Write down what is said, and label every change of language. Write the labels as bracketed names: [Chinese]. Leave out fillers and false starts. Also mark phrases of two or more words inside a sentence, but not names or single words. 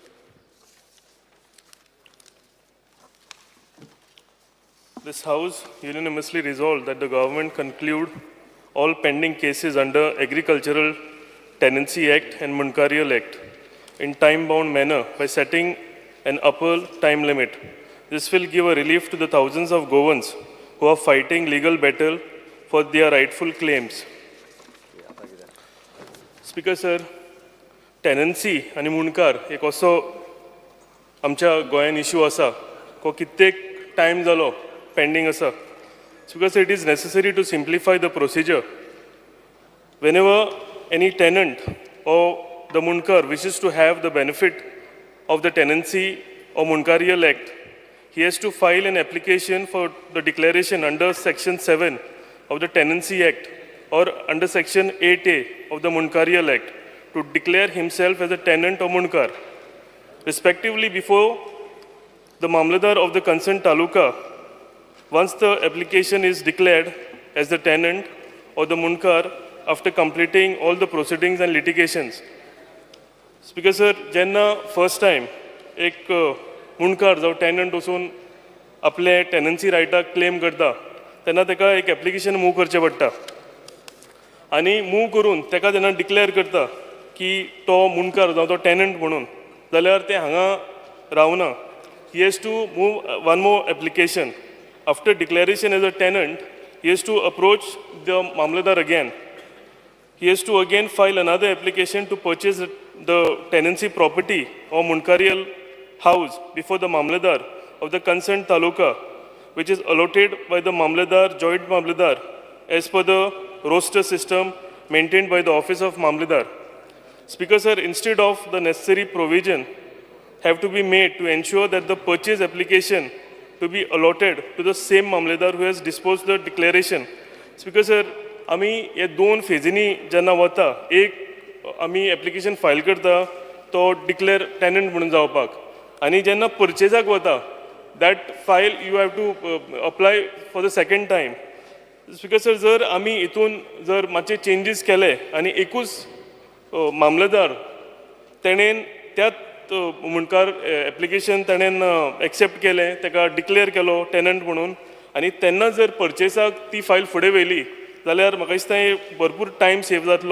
[English] This House unanimously resolved that the government conclude all pending cases under Agricultural Tenancy Act and Munkarial Act in time-bound manner by setting an upper time limit. This will give a relief to the thousands of Goans who are fighting legal battle for their rightful claims. Speaker sir, tenancy [Konkani] आणि मुणकार एक असो आमच्या गोंयान इश्यू आसा को कित्येक टायम जालो पेंडिंग आसा. [English] Because it is necessary to simplify the procedure. Whenever any tenant or the munkar wishes to have the benefit of the tenancy or munkarial act, he has to file an application for the declaration under Section 7 of the Tenancy Act or under Section 8A of the Munkarial Act to declare himself as a tenant or munkar. Respectively, before the Mamladar of the concerned taluka, once the application is declared as the tenant or the munkar after completing all the proceedings and litigations. Speaker sir, [Konkani] jenna [English] first time [Konkani] एक मुणकार जावं टेनंट वचून आपले टेनन्सी रायटाक क्लेम करता तेन्ना ताका एक [English] application move [Konkani] करचें पडटा आनी मूव करून ताका जेन्ना डिक्लेअर करता की तो मुणकार जावं तो टेनंट म्हणून जाल्यार ते हांगा रावना. [English] He has to move one more application. After declaration as a tenant he has to approach the Mamledar again. He has to again file another application to purchase the tenancy property or munkarial house before the Mamladar of the concerned taluka, which is allotted by the Mamladar, Joint Mamladar, as per the roster system maintained by the Office of Mamladar. Speaker sir, instead of the necessary provision have to be made to ensure that the purchase application to be allotted to the same Mamladar who has disposed the declaration. Speaker sir, [Konkani] आमी हे दोन फेजींनी जेन्ना वता, एक आमी [English] application file [Konkani] करता तो [English] declare tenant [Konkani] म्हणून जावपाक, आनी जेन्ना परचेजाक वता [English] that file you have to apply for the second time. Speaker sir, [Konkani] जर आमी हितून जर मातशे चेंजीस केले आनी एकूच मामलेदार तेणेन त्यात मुणकार एप्लिकेशन तेणेन एक्सेप्ट केलें, ताका डिक्लेअर केलो टेनंट म्हणून, आनी तेन्ना जर परचेसाक ती फायल फुडें व्हेली जाल्यार म्हाका दिसता भरपूर [English] time save [Konkani] जातलो.